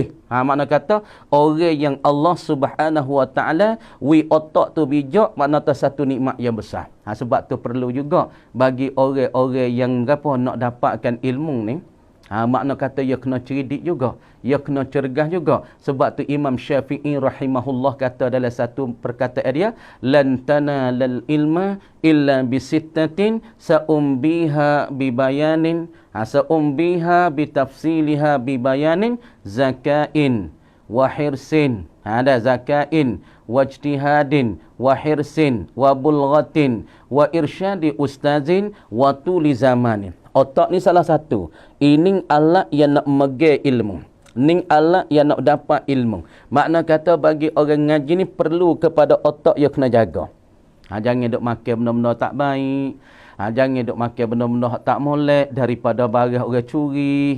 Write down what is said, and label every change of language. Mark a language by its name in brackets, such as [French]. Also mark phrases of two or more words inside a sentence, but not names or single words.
[Malay] Makna kata orang yang Allah [Arabic] سبحانه وتعالى [Malay] otak tu bijak, makna tu satu nikmat yang besar. Sebab tu perlu juga bagi orang-orang yang nak dapatkan ilmu ni, makna kata ia kena cerdik juga, ia kena cergas juga. Sebab tu Imam Syafi'i rahimahullah kata dalam satu perkataan dia, [Arabic] لن تنال العلم إلا بستة سأنبيك ببيان، سأنبيك بتفصيلها ببيان، ذكاء وحرص. Ada ذكاء واجتهاد وحرص وبلغة وإرشاد أستاذ وطول زمان. [Malay] Otak ni salah satu. Ini alat yang nak megang ilmu. Ini alat yang nak dapat ilmu. Makna kata bagi orang ngaji ni perlu kepada otak yang kena jaga. Jangan duk makan benda-benda tak baik. Jangan duk makan benda-benda tak molek daripada barang orang curi.